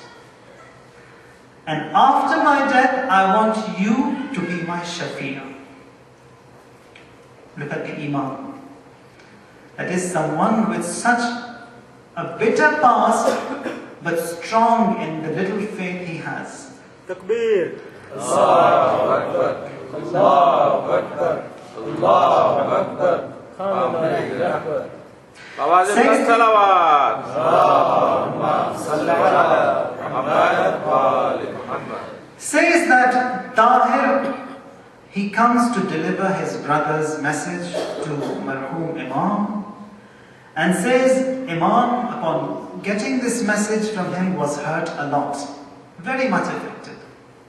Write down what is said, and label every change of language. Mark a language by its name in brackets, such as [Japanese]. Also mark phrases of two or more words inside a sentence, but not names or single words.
[English] And after my death, I want you to be my shafi'ah. Look at the Imam. That is someone with such a bitter past, but strong in the little faith he has. Takbir. [Arabic] الله أكبر. الله أكبر. الله أكبر. [English] Alhamdulillah. Awaz salawat. [Arabic] اللهم صل على محمد وآل محمد. [English] Says that Tahir, he comes to deliver his brother's message to marhum Imam, and says Imam, upon getting this message from him, was hurt a lot, very much affected.